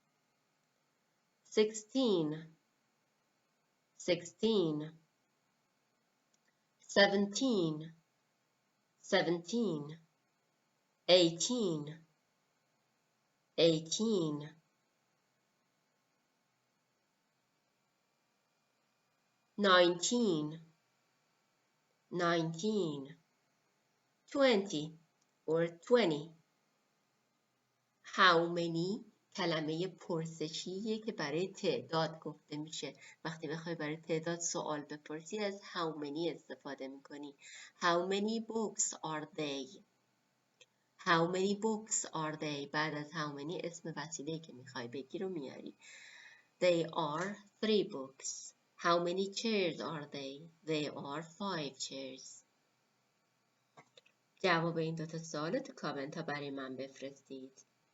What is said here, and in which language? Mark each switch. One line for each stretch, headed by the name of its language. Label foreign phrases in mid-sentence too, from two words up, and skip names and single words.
English: 16 16 17 17 18 18 19 19 20 or 20 How many
Persian: کلمه پرسشیه که برای تعداد گفته میشه. وقتی بخوای برای تعداد سوال بپرسی از
English: how many
Persian: استفاده میکنی.
English: How many books are they? How many books are they?
Persian: بعد از
English: how many
Persian: اسم وسیله‌ای که میخوای بگی رو میاری.
English: They are 3 books. How many chairs are they? They are 5 chairs.
Persian: جواب این دوتا سوال تو کامنت ها برای من بفرستید.